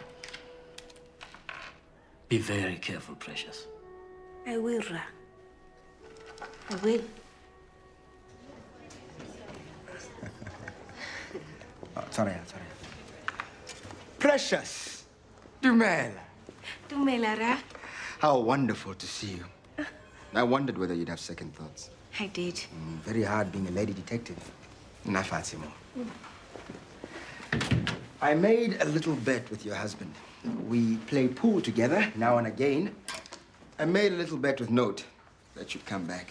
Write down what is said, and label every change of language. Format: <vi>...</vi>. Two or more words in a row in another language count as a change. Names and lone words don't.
<en>Be very careful, Precious. I will, Ra. I will. Sorry. Precious! Dumela. Dumela, Ra. How wonderful to see you. I wondered whether you'd have second thoughts. I did. Very hard being a lady detective. Nafatsimo. I made a little bet with your husband. We play pool together now and again. I made a little bet with Note that you'd come back.</en>